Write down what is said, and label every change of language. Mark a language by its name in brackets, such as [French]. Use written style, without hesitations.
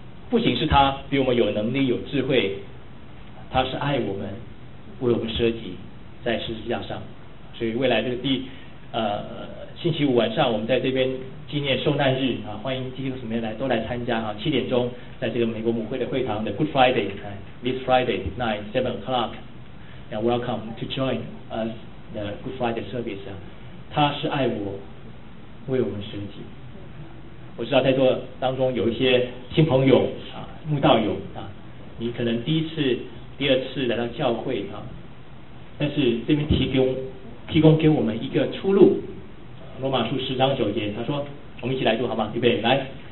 [Chinese] 不仅是他比我们有能力、有智慧，他是爱我们，为我们舍己在十字架上。所以未来这个星期五晚上，我们在这边纪念受难日啊，欢迎基督徒什么来都来参加啊。 7点钟在这个美国母会的会堂的 [English] Good Friday， this Friday night 7 o'clock， and welcome to join us the Good Friday service。 [Chinese] 他是爱我，为我们舍己。我知道在座当中有一些新朋友啊，慕道友啊，你可能第一次、第二次来到教会啊，但是这边提供给我们一个出路。罗马书10:9，他说，我们一起来读好吗？预备，来。